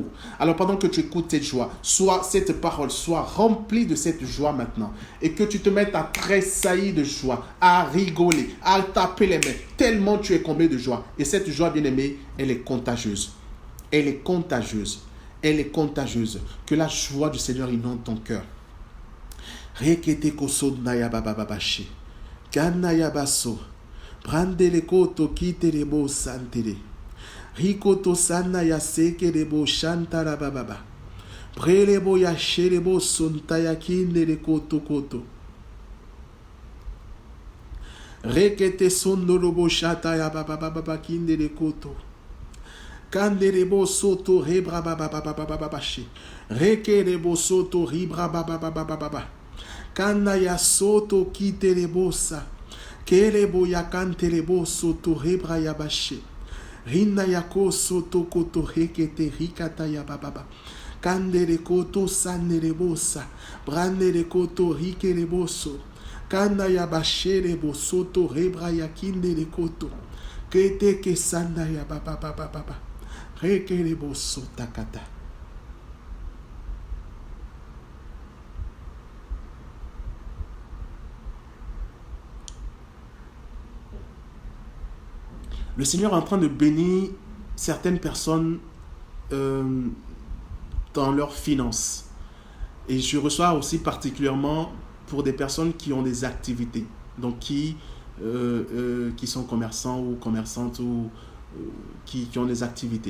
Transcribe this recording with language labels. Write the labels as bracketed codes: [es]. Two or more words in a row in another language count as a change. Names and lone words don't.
[fr] Alors pendant que tu écoutes cette joie, cette parole soit remplie de cette joie maintenant. Et que tu te mettes à tressaillir de joie, à rigoler, à taper les mains, tellement tu es comblé de joie. Et cette joie, bien-aimée, elle est contagieuse. Elle est contagieuse. Elle est contagieuse. Que la joie du Seigneur inonde ton cœur. Rekete koso naya babababashi. Kanaya baso. Prandele koto kiterebo santere. Rikoto sanaya sekerebo shantara bababa. Prelebo yasherebo sontaya kindele koto koto. Rekete sondorobo shataya babababa kindele koto. Kanderebo soto rebra babababababashi. Rekerebo soto ribra babababababa. Kanaya soto kiterebosa. Kerebo yakanterebo soto rebra yabashi. Rina yako soto koto rekete rikata yabababa. Kandere koto sanerebosa. Brandere koto rikereboso. Kanaya basherebo soto rebra yakindere koto. Kete ke sandaya bababababa. Le Seigneur est en train de bénir certaines personnes dans leurs finances. Et je reçois aussi particulièrement pour des personnes qui ont des activités, donc qui sont commerçants ou commerçantes ou qui ont des activités.